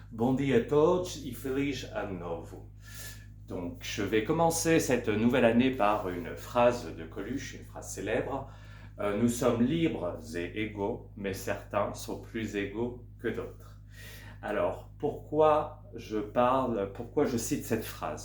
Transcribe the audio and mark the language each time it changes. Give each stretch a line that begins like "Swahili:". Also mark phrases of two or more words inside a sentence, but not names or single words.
Portuguese: Bom dia a todos e feliz ano novo.
French: Donc, je vais commencer cette nouvelle année par une phrase de Coluche, une phrase célèbre. Nous sommes libres et égaux, mais certains sont plus égaux que d'autres. Alors, pourquoi je cite cette phrase?